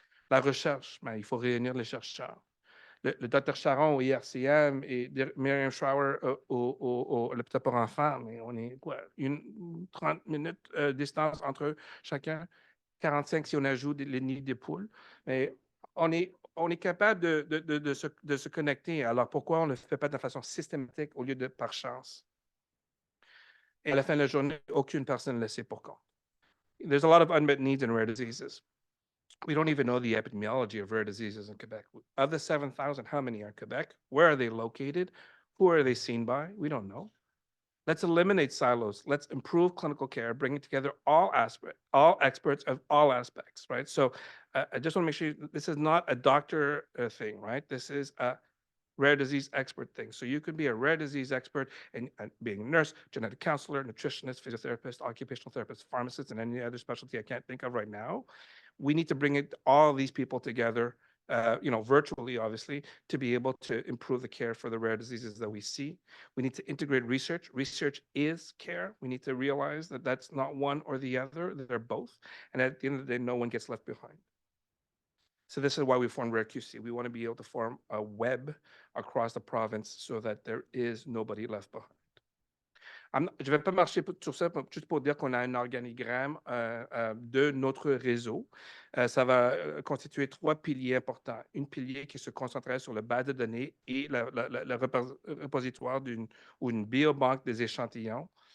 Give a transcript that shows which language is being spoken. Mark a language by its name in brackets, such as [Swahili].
[French] La recherche, il faut réunir les chercheurs. Le Dr Charon au IRCM et Myriam Srour au l'hôpital pour enfants, mais on est quoi, 30 minutes distance entre eux, chacun, 45 si on ajoute les nids des poules. Mais on est capable de se connecter. Alors pourquoi on ne le fait pas de façon systématique au lieu de par chance? Et à la fin de la journée, aucune personne ne le sait pour compte. [English] There's a lot of unmet needs in rare diseases. We don't even know the epidemiology of rare diseases in Quebec. Of the 7,000, how many are in Quebec? Where are they located? Who are they seen by? We don't know. Let's eliminate silos. Let's improve clinical care, bringing together all experts of all aspects, right? So I just want to make sure this is not a doctor thing, right? This is a rare disease expert thing. So you could be a rare disease expert and being a nurse, genetic counselor, nutritionist, physiotherapist, occupational therapist, pharmacist, and any other specialty I can't think of right now. We need to bring all these people together, virtually, obviously, to be able to improve the care for the rare diseases that we see. We need to integrate research. Research is care. We need to realize that that's not one or the other, they're both. And at the end of the day, no one gets left behind. So this is why we formed RI-MUHC. We want to be able to form a web across the province so that there is nobody left behind. [French] Je ne vais pas marcher sur ça, juste pour dire qu'on a un organigramme de notre réseau. Ça va constituer 3 piliers importants. Une pilier qui se concentrerait sur le base de données et le repositoire ou une biobanque des échantillons.